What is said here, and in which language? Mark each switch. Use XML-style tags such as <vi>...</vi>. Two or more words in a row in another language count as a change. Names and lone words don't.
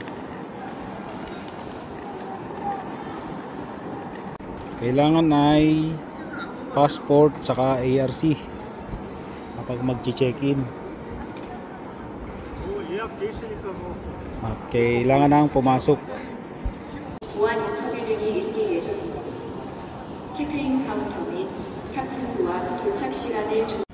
<tl>Kailangan ay passport saka ARC kapag mag-check-in. At kailangan nang pumasok.</tl> <ko>보안 인터뷰 등이 있을 예정입니다. 체크인 카운터 및 탑승구와 도착 시간을</ko>